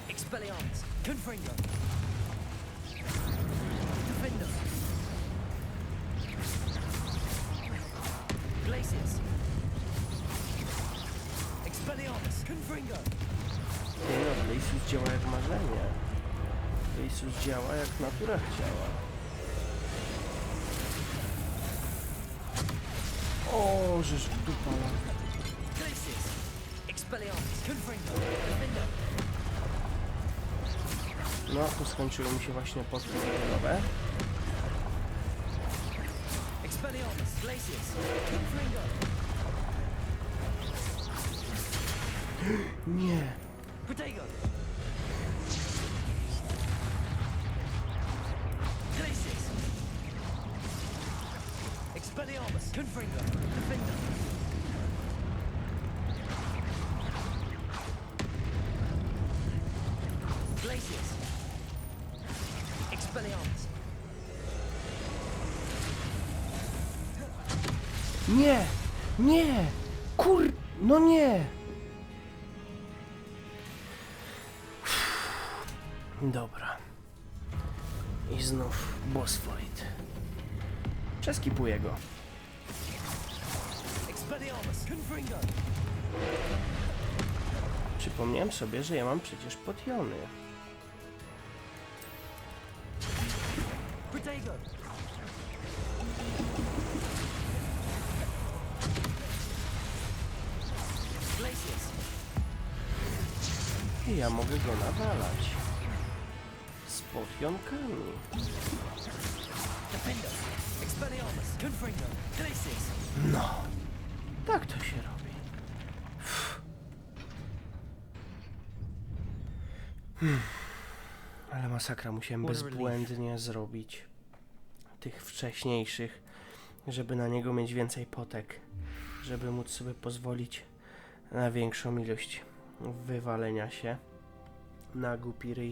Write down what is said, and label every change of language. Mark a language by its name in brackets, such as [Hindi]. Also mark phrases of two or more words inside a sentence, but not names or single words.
[Polish] Expelliarmus. Confringo. Defender. Glacius. Expelliarmus. Confringo. Nie no, Glacius działa jak marzenie. Glacius działa jak natura chciała. O, żeż dupala. Glacius. Expelliarmus. Confringo. Defender. No, tu skończyły mi się właśnie potki zawodowe. Expelliarmus. Glacius. Confringo. Nie. Protego. Glacius. Expelliarmus. Confringo. Defender. Glacius. Expelliarmus. Nie! Nie! No nie! Dobra. I znów [English] boss fight. [Polish] Przeskipuję go. Expelliarmus. Confringo. Przypomniałem sobie, że ja mam przecież potiony. Protego. Glacius. I ja mogę go nawalać. Z potionkami. Defender. Expelliarmus. Confringo. Glacius. No. Tak to się robi. Ale masakra, musiałem bezbłędnie zrobić tych wcześniejszych, żeby na niego mieć więcej potek, żeby móc sobie pozwolić na większą ilość wywalenia się na głupi ryj.